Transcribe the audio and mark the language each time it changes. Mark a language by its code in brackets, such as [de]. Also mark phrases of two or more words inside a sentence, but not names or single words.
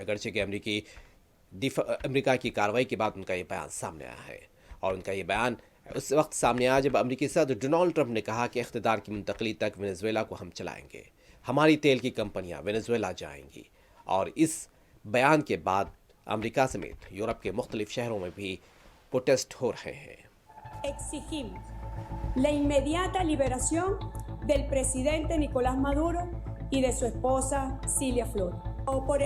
[ur] اگرچہ کہ امریکہ کی کارروائی کے بعد ان کا یہ بیان سامنے آیا ہے، اور ان کا یہ بیان اس وقت سامنے آیا جب امریکی صدر ڈونلڈ ٹرمپ نے کہا کہ اقتدار کی منتقلی تک وینزویلا کو ہم چلائیں گے، ہماری تیل کی کمپنیاں وینزویلا جائیں گی. اور اس بیان کے بعد امریکہ سمیت یورپ کے مختلف شہروں میں بھی پروٹیسٹ ہو رہے ہیں. [es] Exigimos la inmediata liberación del presidente Nicolás Maduro y de su esposa Cilia Flores.